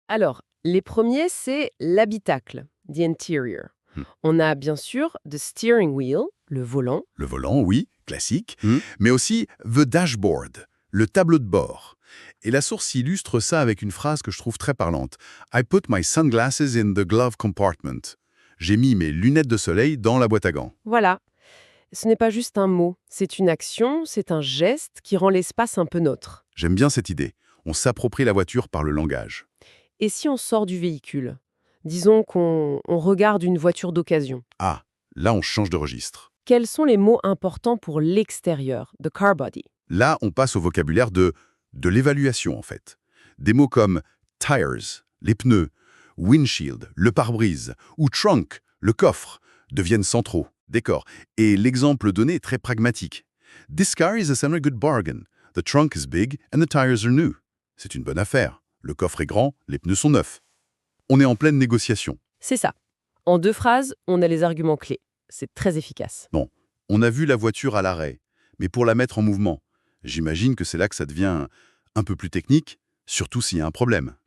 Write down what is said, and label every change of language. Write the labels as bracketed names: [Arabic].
[French] Alors, les premiers, c'est l'habitacle, the interior. Hmm. On a bien sûr the steering wheel, le volant. Le volant, oui, classique. Mais aussi the dashboard, le tableau de bord. Et la source illustre ça avec une phrase que je trouve très parlante. [English] I put my sunglasses in the glove compartment. [French] J'ai mis mes lunettes de soleil dans la boîte à gants. Voilà. Ce n'est pas juste un mot, c'est une action, c'est un geste qui rend l'espace un peu nôtre. J'aime bien cette idée. On s'approprie la voiture par le langage. Et si on sort du véhicule? Disons qu'on regarde une voiture d'occasion. Ah, là on change de registre. Quels sont les mots importants pour l'extérieur, the car body? Là, on passe au vocabulaire de l'évaluation, en fait. Des mots comme tires, les pneus, windshield, le pare-brise, ou trunk, le coffre, deviennent centraux. D'accord. Et l'exemple donné est très pragmatique. [English] This car is a semi-good bargain. The trunk is big and the tires are new. [French] C'est une bonne affaire. Le coffre est grand, les pneus sont neufs. On est en pleine négociation. C'est ça. En 2 phrases, on a les arguments clés. C'est très efficace. Bon, on a vu la voiture à l'arrêt, mais pour la mettre en mouvement, j'imagine que c'est là que ça devient un peu plus technique, surtout s'il y a un problème.